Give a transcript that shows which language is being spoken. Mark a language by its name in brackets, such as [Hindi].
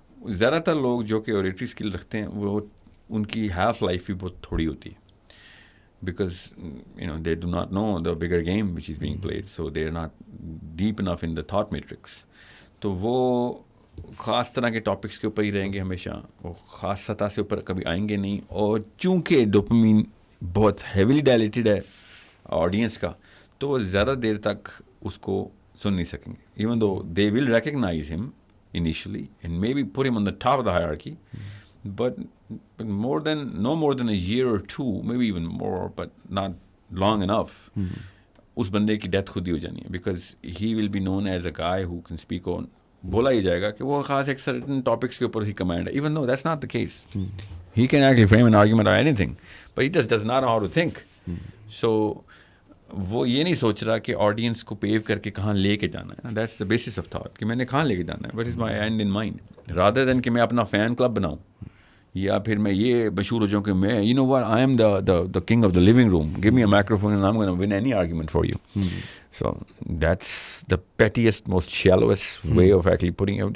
[Hindi] ज़्यादातर लोग जो कि oratory skill रखते हैं वो उनकी half life भी बहुत थोड़ी होती है [English] because they do not know the bigger game which is being played, so they are not deep enough in the thought matrix. [Hindi] तो वो ख़ास तरह के टॉपिक्स के ऊपर ही रहेंगे हमेशा, वो ख़ास सतह से ऊपर कभी आएंगे नहीं. और चूँकि डोपामिन बहुत हेविली डायलेटेड है ऑडियंस का, तो वो ज़्यादा देर तक उसको सुन नहीं सकेंगे. [English] even though they will recognise him initially and may be put him on the top of the hierarchy, but no more than a year or two, maybe even more, but not long enough, [Hindi] उस बंदे की death खुद ही हो जानी है [English] because he will be known as a guy who can speak on. [Hindi] बोला ही जाएगा कि वो खास एक सर्टन टॉपिक्स के ऊपर ही कमांड है, [English] even though that's not the case. He can actually frame an argument on anything, but he just does not know how to think. [Hindi] So वो ये नहीं सोच रहा कि ऑडियंस को पेव करके कहाँ लेके जाना है. [English] That's the basis of thought [Hindi] कि मैंने कहाँ लेके जाना है, [English] what is my end in mind, rather than [Hindi] कि मैं अपना फैन क्लब बनाऊँ या फिर मैं ये मशहूर हो जाऊँ कि मैं [English] what, I am the king of the living room, give me a microphone and I'm going to win any argument for you. So that's the pettiest, most shallowest way of actually putting it.